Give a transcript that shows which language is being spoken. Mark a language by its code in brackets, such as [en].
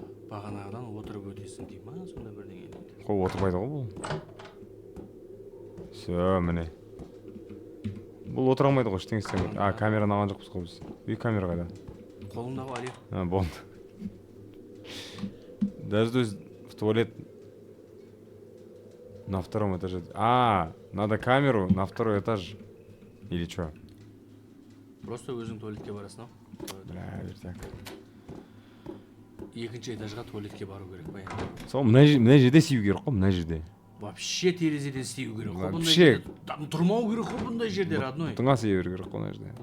[kk] Бағанағыдан отырып өтесің дей ма? Сонда бірдеңе дейді. Қой отырмайды ғой бұл. Все, міне. Бұл отыра алмайды ғой, ештеңе істемейді. Камераны алған жоқпыз ғой біз. Үй камера қайда? Қолындағы Али. Болды. [ru] Даже то есть в туалет на втором этаже. Надо камеру на второй этаж. Или что? [kk] Просто өзің туалетке барасың, ау? [ru] Бля, так. [kk] Екінші этажға туалетке бару керек па енді. Сол мына жерде сию керек қой, мына жерде. Вообще терезеден істеу керек қой. [ru] Вообще. [kk] Тұрмау керек қой бұндай жерде, родной. Тыңға сие беру керек қой мына жерде.